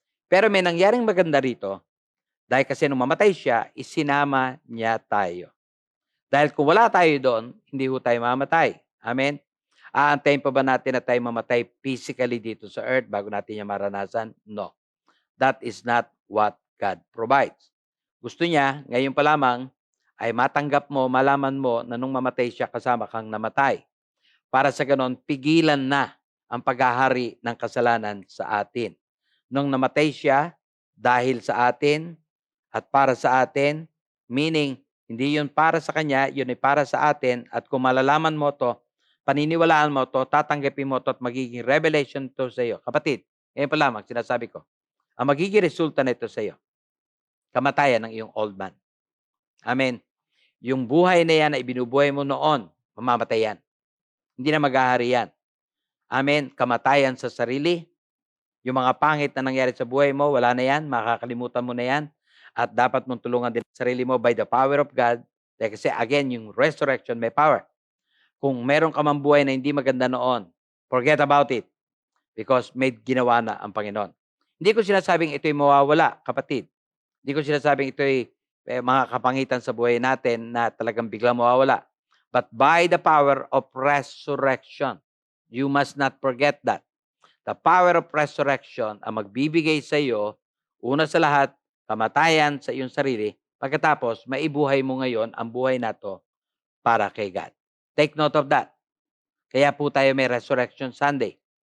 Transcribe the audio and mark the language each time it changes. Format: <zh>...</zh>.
<tl>Pero may nangyaring maganda rito, dahil kasi nung mamatay siya, isinama niya tayo. Dahil kung wala tayo doon, hindi ho tayo mamatay. Amen? Aantayin pa ba natin na tayo mamatay physically dito sa earth bago natin niya maranasan? No.</tl> <en>That is not what God provides.</en> <tl>Gusto niya, ngayon pa lamang, ay matanggap mo, malaman mo na nung mamatay siya, kasama kang namatay. Para sa ganon, pigilan na ang paghahari ng kasalanan sa atin. Nung namatay siya, dahil sa atin at para sa atin, meaning, hindi yun para sa kanya, yun ay para sa atin. At kung malalaman mo to, paniniwalaan mo to, tatanggapin mo to at magiging revelation to sa iyo. Kapatid, ngayon pa lamang sinasabi ko, ang magiging resulta nito sa iyo, kamatayan ng iyong old man. Amen. Yung buhay na yan na ibinubuhay mo noon, mamamatay yan. Hindi na maghahari yan. Amen. Kamatayan sa sarili. Yung mga pangit na nangyari sa buhay mo, wala na yan. Makakalimutan mo na yan. At dapat mong tulungan din ang sarili mo</tl> <en>by the power of God.</en> <tl>Kasi again, yung resurrection may power. Kung meron ka mang buhay na hindi maganda noon,</tl> <en>forget about it.</en> <tl>Because may ginawa na ang Panginoon. Hindi ko sinasabing ito'y mawawala, kapatid. Hindi ko sinasabing ito'y mga kapangitan sa buhay natin na talagang biglang mawawala.</tl> <en>But by the power of resurrection, you must not forget that. The power of resurrection</en> <tl>ang magbibigay sa iyo, una sa lahat, kamatayan sa iyong sarili, pagkatapos, maibuhay mo ngayon ang buhay na to para kay God.</tl> <en>Take note of that.</en> <tl>Kaya po tayo may Resurrection Sunday.</tl>